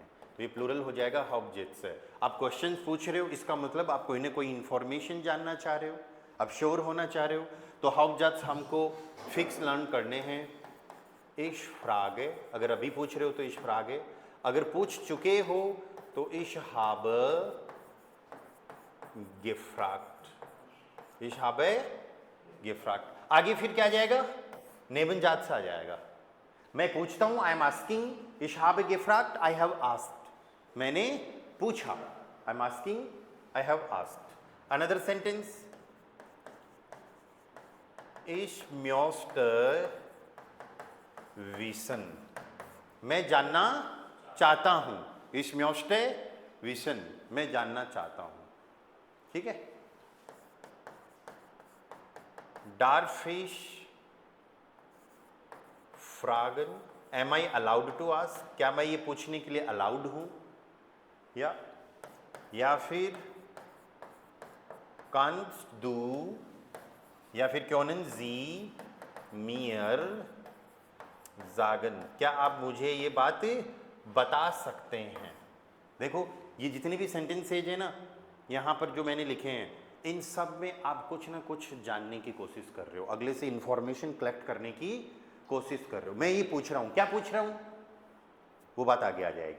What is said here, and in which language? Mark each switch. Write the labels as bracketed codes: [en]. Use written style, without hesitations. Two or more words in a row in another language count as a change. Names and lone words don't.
[hi] तो ये प्लूरल हो जाएगा हाउप्टजात्स है। आप क्वेश्चन पूछ रहे हो, इसका मतलब आप कोई ना कोई इंफॉर्मेशन जानना चाह रहे हो, आप श्योर होना चाह रहे हो, तो हाउप्टजात्स हमको फिक्स लर्न करने हैं। [de] ich frage, [hi] अगर अभी पूछ रहे हो तो [de] ich frage, [hi] अगर पूछ चुके हो तो [de] ich habe gefragt, ich habe gefragt. [hi] आगे फिर क्या आ जाएगा? नेवनजात्स आ जाएगा। मैं पूछता हूं, [en] I am asking, [de] ich habe gefragt, [en] I have asked, [hi] मैंने पूछा, [en] I am asking, I have asked. another sentence, [de] Ich möchte wissen, [hi] मैं जानना चाहता हूं। [de] Ich möchte wissen, [hi] मैं जानना चाहता हूं। ठीक है। [de] Darf ich fragen, [en] am I allowed to ask, [hi] क्या मैं ये पूछने के लिए अलाउड हूं? या फिर [de] kannst du, [hi] या फिर [de] können Sie mir sagen, [hi] क्या आप मुझे ये बात बता सकते हैं? देखो ये जितने भी सेंटेंसेज है ना यहाँ पर जो मैंने लिखे हैं, इन सब में आप कुछ ना कुछ जानने की कोशिश कर रहे हो, अगले से इंफॉर्मेशन कलेक्ट करने की कोशिश कर रहे हो। मैं ये पूछ रहा हूँ, क्या पूछ रहा हूँ वो बात आगे आ जाएगी।